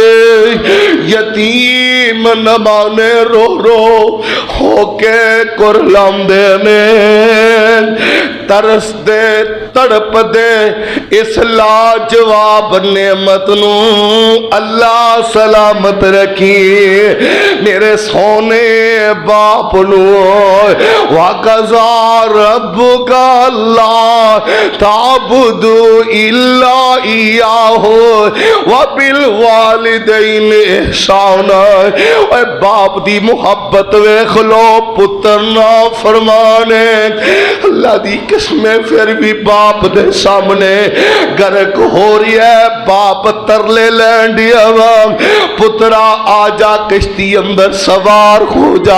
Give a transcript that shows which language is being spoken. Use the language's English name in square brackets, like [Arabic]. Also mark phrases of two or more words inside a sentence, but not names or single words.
[Punjabi] یتیم نمانے رو رو ہوکے کرلاندے نے، ترسدے تڑپدے اس لاجواب نعمت نوں اللہ سلامت رکھی میرے سوہنے باپ نوں. [Arabic] وقضى ربك ألا تعبدوا إلا إياه وبالوالدين إحسانا. [Punjabi] اوئے باپ دی محبت ویکھ لو، پتر نا فرمانے. اللہ دی قسمیں فیر بھی باپ دے سامنے غرق ہو رہی ہے. باپ ترلے لین دیا وا، پترا آجا کشتی اندر سوار ہو جا.